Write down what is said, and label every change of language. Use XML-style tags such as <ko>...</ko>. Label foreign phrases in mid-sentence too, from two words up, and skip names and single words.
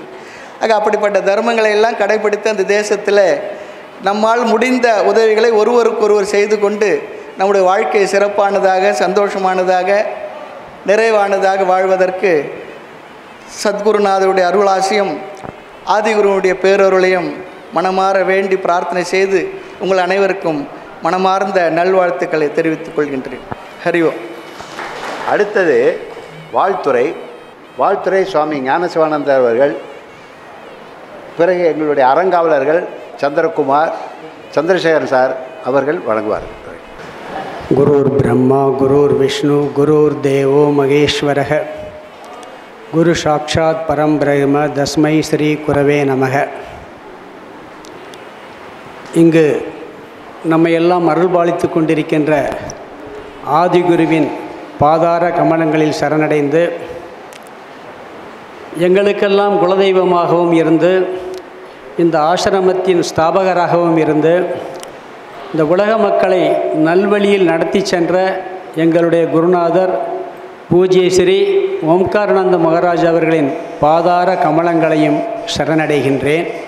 <ta>ஆக அப்படிப்பட்ட தர்மங்களை எல்லாம் கடைபிடித்து அந்த தேசத்தில் நம்மால் முடிந்த உதவிகளை ஒருவருக்கொருவர் செய்து கொண்டு நம்முடைய வாழ்க்கை சிறப்பானதாக, சந்தோஷமானதாக, நிறைவானதாக வாழ்வதற்கு சத்குருநாதருடைய அருளாசியும் ஆதிகுருவுடைய பேரருளையும் மனமாற வேண்டி பிரார்த்தனை செய்து உங்கள் அனைவருக்கும் மனமார்ந்த நல்வாழ்த்துக்களை தெரிவித்துக் கொள்கின்றேன். ஹரிஓ. அடுத்தது வாழ்த்துறை சுவாமி ஞானசிவானந்தர் அவர்கள். பிறகு எங்களுடைய அறங்காவலர்கள் சந்திரகுமார், சந்திரசேகர் சார் அவர்கள் வழங்குவார்கள்.</ta> <sa>गुरुर् ब्रह्मा गुरुर् विष्णु गुरुर् देवो महेश्वरः गुरु साक्षात् परम् ब्रह्म तस्मै श्री गुरवे नमः.</sa> <ta>இங்கு நம்மை எல்லாம் அருள்பாலித்து கொண்டிருக்கின்ற ஆதிகுருவின் பாதார கமலங்களில் சரணடைந்து எங்களுக்கெல்லாம் குலதெய்வமாகவும் இருந்து இந்த ஆசிரமத்தின் ஸ்தாபகராகவும் இருந்து இந்த உலக மக்களை நல்வழியில் நடத்தி சென்ற எங்களுடைய குருநாதர் பூஜ்ய ஸ்ரீ ஓம்காரானந்த மகாராஜ் அவர்களின் பாதார கமலங்களையும் சரணடைகின்றேன்.</ta>